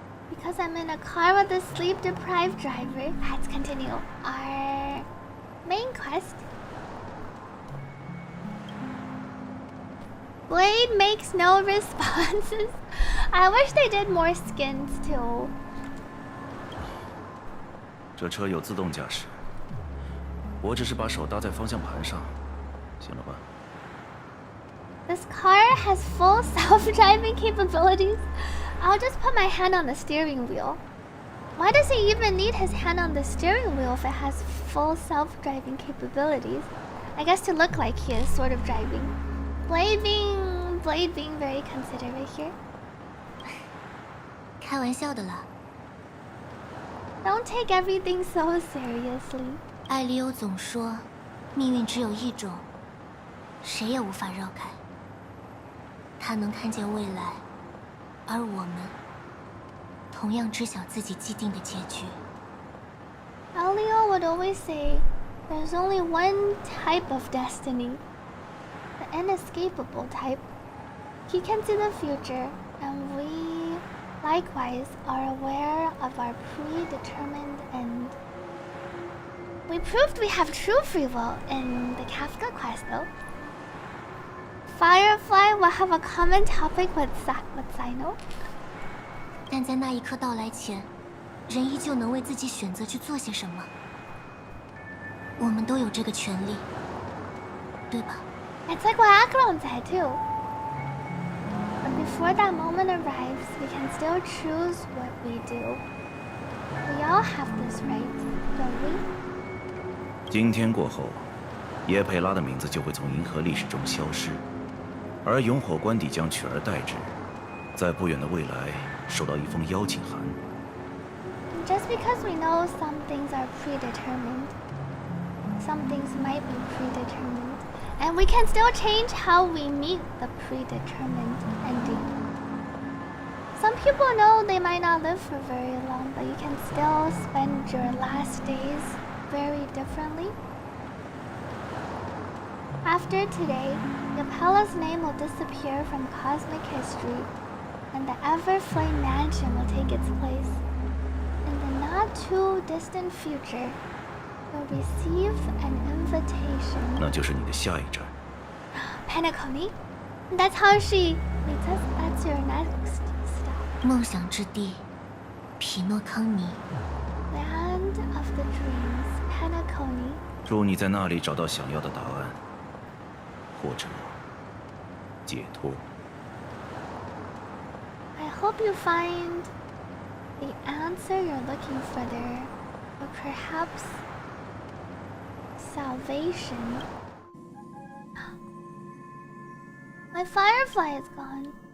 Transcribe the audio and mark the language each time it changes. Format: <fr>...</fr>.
<en>Because I'm in a car with a sleep-deprived driver. Let's continue our main quest. Blade makes no responses. I wish they did more skins too.</en> <zh>这车有自动驾驶，我只是把手搭在方向盘上，行了吧？</zh> <en>This car has full self-driving capabilities. I'll just put my hand on the steering wheel. Why does he even need his hand on the steering wheel if it has full self-driving capabilities? I guess to look like he is sort of driving. Blade being very considerate here.</en> <zh>开玩笑的啦。</zh> <en>Don't take everything so seriously.</en> <zh>艾利欧总说，命运只有一种，谁也无法绕开。他能看见未来，而我们同样知晓自己既定的结局。</zh> <en>Elio would always say, "There's only one type of destiny, the inescapable type. He can see the future, and we, likewise, are aware of our predetermined end." We proved we have true free will in the Kafka quest, though. Firefly will have a common topic with Sino.</en> <zh>但在那一刻到来前，人依旧能为自己选择去做些什么。我们都有这个权利，对吧？</zh> <en>It's like what Acheron said too. But before that moment arrives, we can still choose what we do. We all have this right, don't we?</en> <zh>今天过后，耶佩拉的名字就会从银河历史中消失，而永火官邸将取而代之，在不远的未来收到一封邀请函。</zh> <en>Just because we know some things are predetermined, some things might be predetermined, and we can still change how we meet the predetermined ending. Some some people know they might not live for very long, but you can still spend your last days very differently. After today, Yapella's name will disappear from cosmic history, and the Everflame Mansion will take its place. In the not-too-distant future, you'll receive an invitation.</en> <zh>那就是你的下一站。</zh> <en>Penacony? That's how she meets us. That's your next stop.</en> <zh>梦想之地，匹诺康尼。</zh> <en>Land of the Dreams, Penacony.</en> <zh>祝你在那里找到想要的答案，或者解脱。</zh> <en>I hope you find the answer you're looking for there, or perhaps salvation. My Firefly is gone.</en>